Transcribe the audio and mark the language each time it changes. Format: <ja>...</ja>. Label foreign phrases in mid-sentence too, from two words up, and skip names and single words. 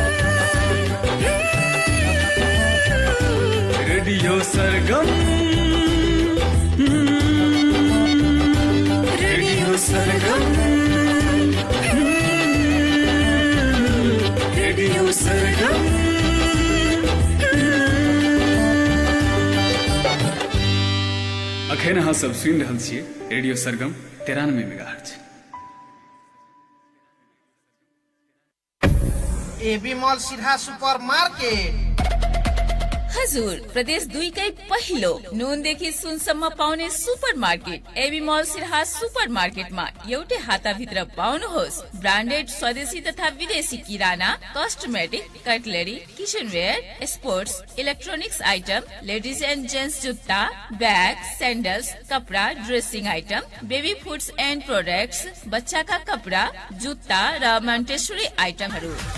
<mai>रेडियो सरगम रेडियो सरगम रेडियो सरगम। अखन अहाँ सब सुनि रहल छियै रेडियो सरगम 93 मेगाहर्ट्ज। एबी मॉल सिरहा सुपर मार्केट</mai> <ne>हजुर प्रदेश 2 कै पहिलो नुनदेखि सुनसम्म पाउने सुपर मार्केट एबी मॉल सिरहा सुपर मार्केटमा एउटै हाताभित्र पाउनुहोस् ब्रान्डेड स्वदेशी तथा विदेशी किराना</ne> <en>cosmetic cutlery kitchenware sports electronics item ladies and gents</en> <ne>जुत्ता ब्याग सैंडल्स कपड़ा</ne> <en>dressing item baby foods and products</en> <ne>बच्चाका कपड़ा जुत्ता र मन्टेसरी आइटमहरू।</ne>